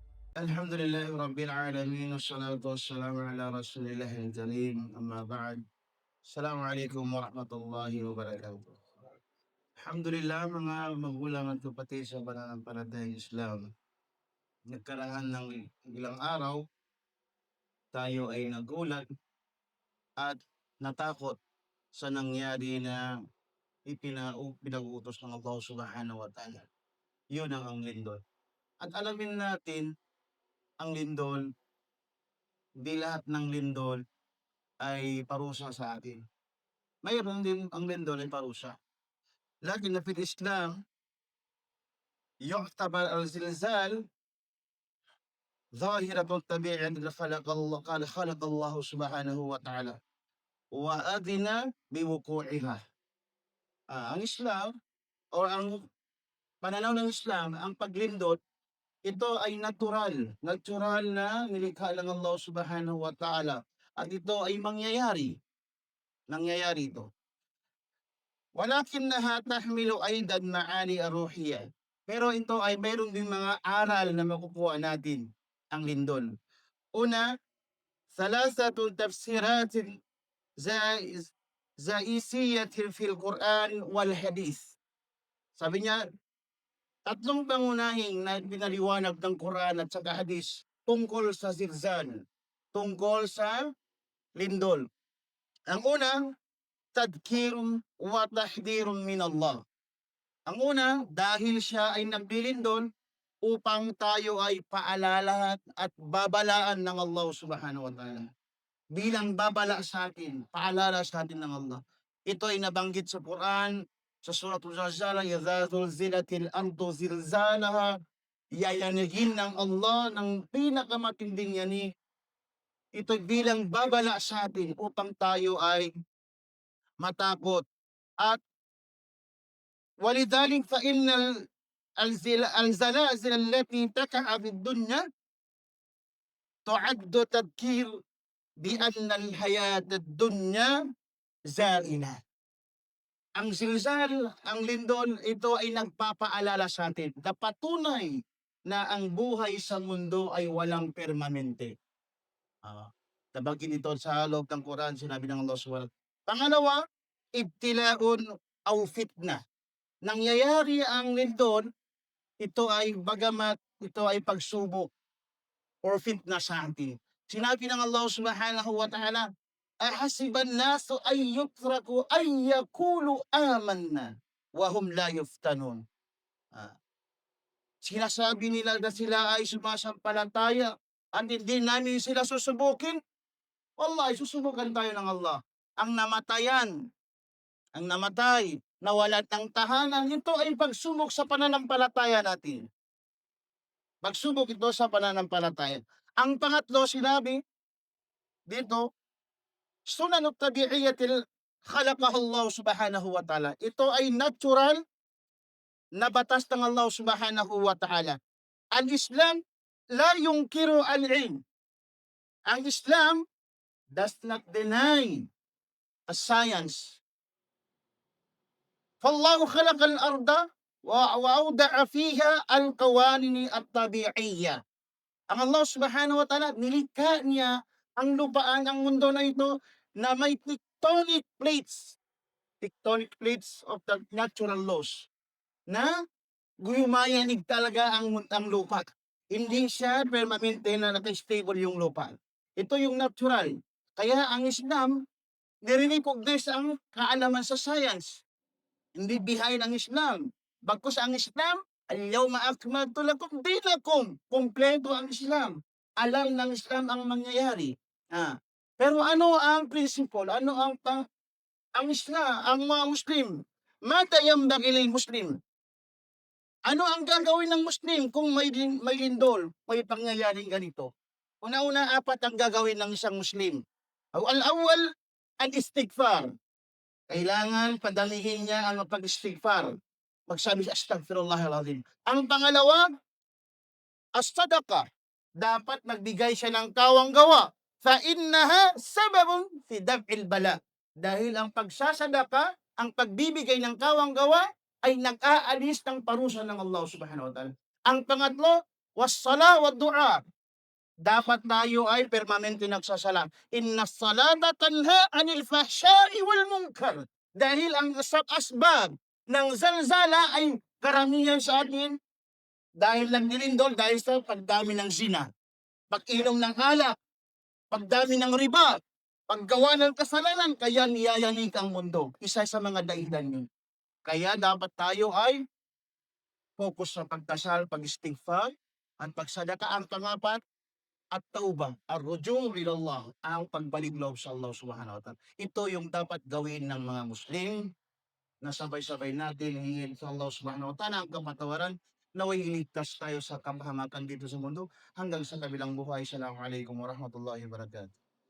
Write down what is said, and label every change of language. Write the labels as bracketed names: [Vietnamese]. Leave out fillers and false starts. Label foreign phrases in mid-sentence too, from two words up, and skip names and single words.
[Arabic] الحمد لله رب العالمين والصلاة والسلام على رسول الله الكريم أما بعد. السلام عليكم ورحمة الله وبركاته. [Filipino] Alhamdulillah mga magulang at kapatid sa pananampalatayang Islam. Nagkaraan ng ilang araw, tayo ay nagulat at natakot sa nangyari na pinag-utos ng [Arabic] الله سبحانه وتعالى. [Filipino] Yun ang lindol. At alamin natin ang lindol, di lahat ng lindol ay parusa sa atin. Mayroon din ang lindol ay parusa. [Arabic] لكن في الإسلام يعتبر الزلزال ظاهرة طبيعية خلق الله قال خلق الله سبحانه وتعالى وأذن بوقوعها. [Filipino] Ang Islam o ang pananaw ng Islam, ang paglindot, ito ay natural na nilikha ng [Arabic] الله سبحانه وتعالى [Filipino] at ito ay nangyayari ito. [Arabic] ولكنها تحمل أيضا معاني روحية. [Filipino] Pero ito ay mayroon din mga aral na makukuha natin ang lindol. Una, [Arabic] ثلاثة تفسيرات رئيسية في القرآن والحديث. [Filipino] Sabi niya, tatlong pangunahing na pinaliwanag ng Quran at saka hadith tungkol sa zilzal, tungkol sa lindol. Ang una, [Arabic] تذكير وتحذير من الله. [Filipino] Ang una, dahil siya ay naglilindol upang tayo ay paalala at babalaan ng [Arabic] الله سبحانه وتعالى. [Filipino] Bilang babala sa atin, paalala sa atin ng Allah. Ito ay nabanggit sa Quran, sa Suratul Zalzala, [Arabic] إذا زلزلت الأرض زلزالها, [Filipino] yayanigin ng Allah ng pinakamatinding yanig. Ito bilang babala sa atin upang tayo ay matakot. [Arabic] At ولذلك فإن الزلازل التي تقع في الدنيا تعد تذكير بأن الحياة الدنيا زائلة. [Filipino] Ang zilzal, ang lindol, ito ay nagpapaalala sa atin na patunay na ang buhay sa mundo ay walang permanente. Nabanggit ito sa loob ng Quran, sinabi ng Allah Subhanahu. [Arabic] Pangalawa, ابتلاء أو فتنة. [Filipino] Nangyayari ang lindol, ito ay bagamat ito ay pagsubok or fitna sa atin. Sinabi ng [Arabic] الله سبحانه وتعالى، أحسب الناس أن يتركوا أن يقولوا آمنا وهم لا يفتنون. [Filipino] Sinasabi nila na sila ay sumasampalataya at hindi namin sila susubukin. Wallahi, susubukan tayo ng Allah. Ang namatay, nawalan ng tahanan, ito ay pagsubok sa pananampalataya natin. Pagsubok ito sa pananampalataya. Ang pangatlo, sinabi dito, [Arabic] سنن الطبيعية خلقه الله سبحانه وتعالى. [Filipino] Ito ay natural na batas ng [Arabic] الله سبحانه وتعالى. الإسلام لا ينكر العلم. [English] Ang Islam does not deny a science. [Arabic] فالله خلق الأرض وأودع فيها القوانين الطبيعية. [Filipino] Ang [Arabic] الله سبحانه وتعالى, [Filipino] nilikha niya ang lupaan, ang mundo na ito na may [English] tectonic plates of the natural laws [Filipino] na gumayanig talaga ang lupa. Hindi siya permanente na naka-stable yung lupa. Ito yung natural. Kaya ang Islam, nire-recognize ang kaalaman sa science. Hindi behind ang Islam. Bagkus ang Islam, [Arabic] اليوم أكملت لكم دينكم. [Filipino] Kompleto ang Islam. Alam ng Islam ang mangyayari. Pero ano ang principle? Ano ang Islam, ang mga Muslim? [Arabic] ماذا ينبغي للمسلم. [Filipino] Ano ang gagawin ng Muslim kung may lindol, may pangyayaring ganito? Una-una, 4 ang gagawin ng isang Muslim. [Arabic] الأول، الاستغفار. [Filipino] Kailangan padalihin niya ang pag-istighfar. Magsabi siya, astaghfirullahalazim. Ang pangalawa, as-sadaqa. Dapat magbigay siya ng kawang-gawa. [Arabic] فإنها سبب في دفع البلاء. [Filipino] Dahil ang pagsasadaka, ang pagbibigay ng kawang-gawa ay nag-aalis ng parusa ng [Arabic] الله سبحانه وتعالى. [Filipino] Ang pangatlo, [Arabic] والصلاة والدعاء. [Filipino] Dapat tayo ay permanente nagsasala. [Arabic] إن الصلاة تنهى عن الفحشاء والمنكر. [Filipino] Dahil ang asbab ng zalzala ay karamihan sa atin dahil lang nilindol, dahil sa pagdami ng zina, pag-inom ng alak, pagdami ng riba, paggawa ng kasalanan, kaya niyayanig ang mundo. Isa sa mga dahilan yun. Kaya dapat tayo ay focus sa pagdasal, pag-istighfar, at pagsadaka. Ang pangapat, [Arabic] التوبة، الرجوع إلى الله, [Filipino] ang pagbalik loob sa [Arabic] الله سبحانه وتعالى. [Filipino] Ito yung dapat gawin ng mga Muslim na sabay-sabay natin hingin sa [Arabic] الله سبحانه وتعالى [Filipino] ang kapatawaran, naway iligtas tayo sa kapahamakan dito sa mundo hanggang sa kabilang buhay. [Arabic] السلام عليكم ورحمة الله وبركاته.